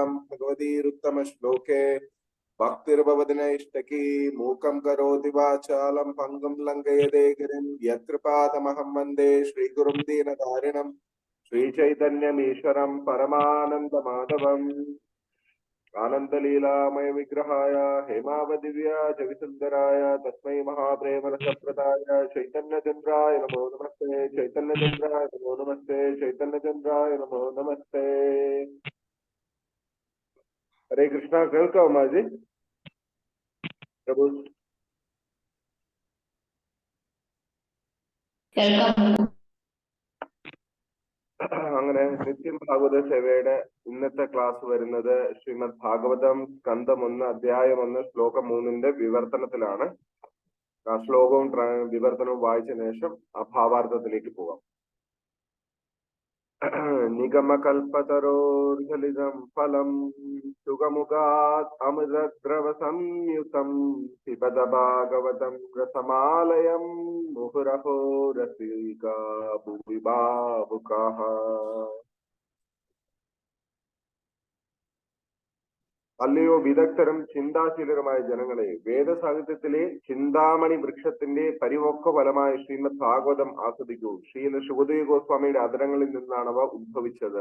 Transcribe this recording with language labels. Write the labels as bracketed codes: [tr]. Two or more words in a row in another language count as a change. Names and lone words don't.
[sa] भगवतीरुत्तमश्लोके भक्तिर्भवति नैष्टकी मूकं करोति वाचालं पङ्गुं लङ्घयते गिरिं यत्कृपातमहं वन्दे श्रीगुरुं दीनतारिणं श्रीचैतन्यमीश्वरं परमानन्दमाधवम् आनन्दलीलामय विग्रहाय हेमावदिव्याज विसुन्दराय तस्मै महाप्रेमरसप्रदाय चैतन्यचन्द्राय नमो नमस्ते चैतन्यचन्द्राय नमो नमस्ते चैतन्यचन्द्राय नमो नमस्ते [ml] हरे कृष्णा केൾക്കാം മാജി പ്രഭു അങ്ങനെ നിത്യം ഭാഗവത സേവയുടെ ഇന്നത്തെ ക്ലാസ് വരുന്നത് ശ്രീമദ് ഭാഗവതം സ്കന്ധം 1 അധ്യായം 1 ശ്ലോകം 3 വിവർത്തനത്തിലാണ്. ആ ശ്ലോകവും വിവർത്തനവും വായിച്ച ശേഷം ആ ഭാവാർത്ഥത്തിലേക്ക് പോകാം. [sa] निगमकल्पतरोर्गलितं फलं सुगमुखात् अमृतद्रवसंयुतं पिबद भागवतं रसमालयं मुहुरहो रसिका भुवि भावुकाः. [ml] അല്ലയോ വിദഗ്ധരും ചിന്താശീലരുമായ ജനങ്ങളെ, വേദസാഹിത്യത്തിലെ ചിന്താമണി വൃക്ഷത്തിന്റെ പരിവൊക്ക ഫലമായ ശ്രീമദ് ഭാഗവതം ആസ്വദിക്കൂ. ശ്രീല സുഖദേവ ഗോസ്വാമിയുടെ അധരങ്ങളിൽ നിന്നാണ് അവ ഉത്ഭവിച്ചത്.